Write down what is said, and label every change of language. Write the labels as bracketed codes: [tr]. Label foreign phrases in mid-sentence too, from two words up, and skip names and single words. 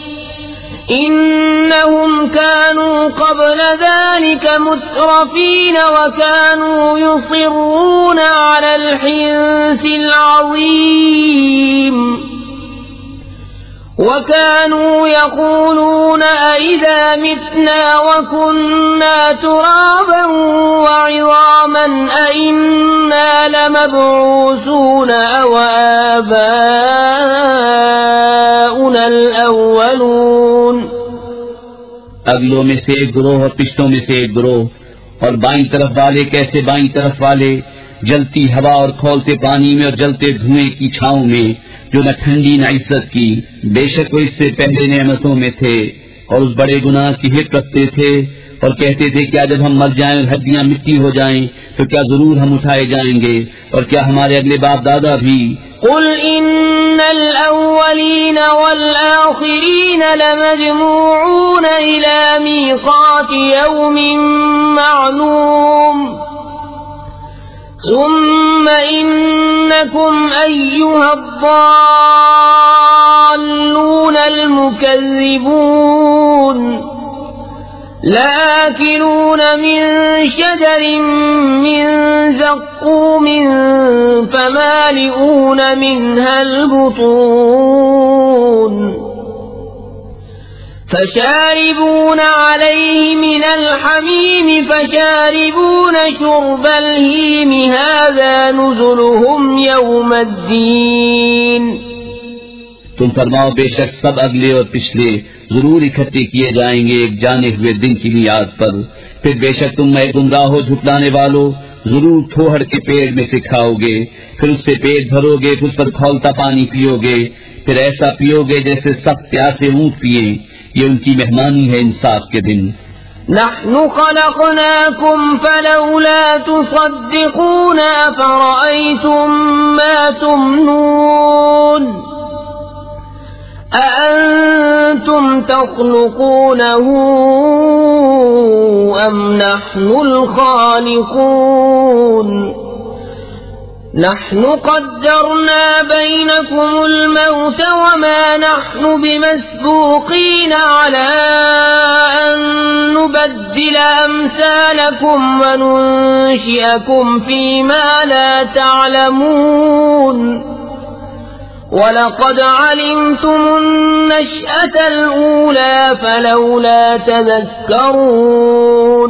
[ar] إنهم كانوا قبل ذلك مترفين وكانوا يصرون على الحنث العظيم وكانوا يقولون أئذا متنا وكنا ترابا وعظاما أإنا لمبعوثون أوآباؤنا الأولون. [hi] अगलों में से एक गिरोह और पिछलों में से एक गिरोह, और बाईं तरफ वाले कैसे बाईं तरफ वाले, जलती हवा और खौलते पानी में और जलते धुएं की छांव में, जो न ठंडी न इज्जत की। बेशक वो इससे पहले नेमतों में थे और उस बड़े गुनाह की हित रखते थे और कहते थे क्या जब हम मर जाएं और हड्डियां मिट्टी हो जाएं तो क्या जरूर हम उठाए जाएंगे, और क्या हमारे अगले बाप दादा भी। [ar] قل إن الأولين والآخرين لمجموعون إلى ميقات يوم معلوم ثم إنكم أيها الضالون المكذبون لآكلون من شجر من زقوم فمالئون منها البطون فشاربون عليه من الحميم فشاربون شرب الهيم هذا نزلهم يوم الدين. [hi] तुम फरमाओ बेशक सब अगले और पिछले जरूर इकट्ठे किए जाएंगे एक जाने हुए दिन की मियाद पर। फिर बेशक तुम मैं गुमराह हो झुटलाने वालों, जरूर ठोहर के पेड़ में से खाओगे, फिर उससे पेट भरोगे, फिर उस पर खौलता पानी पियोगे, फिर ऐसा पियोगे जैसे सख्त प्यासे ऊंट पिए। ये उनकी मेहमानी है इंसाफ के दिन। [ar] نحن خلقناكم فلولا تصدقون أفرأيتم ما تمنون أأنتم تخلقونه أم نحن الخالقون نحن قدرنا بينكم الموت وما نحن بمسبوقين على أن نبدل أمثالكم وننشئكم في ما لا تعلمون ولقد علمتم النشأة الأولى فلولا تذكرون.